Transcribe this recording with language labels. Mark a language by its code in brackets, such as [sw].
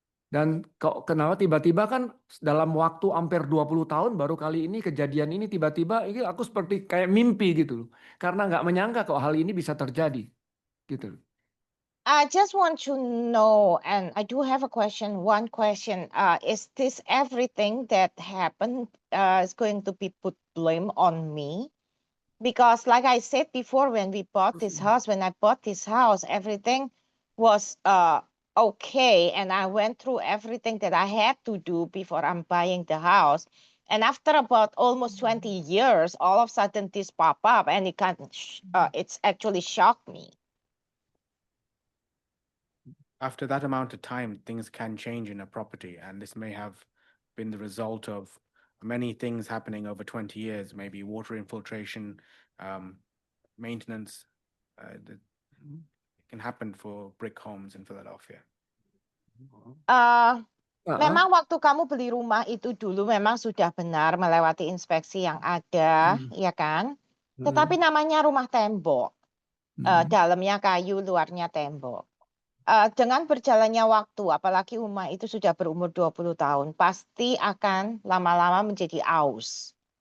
[id] Dan kenapa tiba-tiba kan dalam waktu hampir 20 tahun baru kali ini kejadian ini tiba-tiba ini aku seperti kayak mimpi gitu loh. Karena nggak menyangka kok hal ini bisa terjadi gitu loh. [en] I just want to know, and I do have a question. One question: is this everything that happened is going to be put blame on me? Because, like I said before, when we bought this house, when I bought this house, everything was okay, and I went through everything that I had to do before I'm buying the house. And after about almost 20 years, all of a sudden this pop up, and it's actually shocked me. After that amount of time, things can change in a property, and this may have been the result of many things happening over 20 years, maybe water infiltration, maintenance. That can happen for brick homes in Philadelphia. [id] Memang waktu kamu beli rumah itu dulu memang sudah benar melewati inspeksi yang ada, ya kan? Tetapi namanya rumah tembok, dalamnya kayu, luarnya tembok. Dengan berjalannya waktu, apalagi rumah itu sudah berumur 20 tahun, pasti akan lama-lama menjadi aus.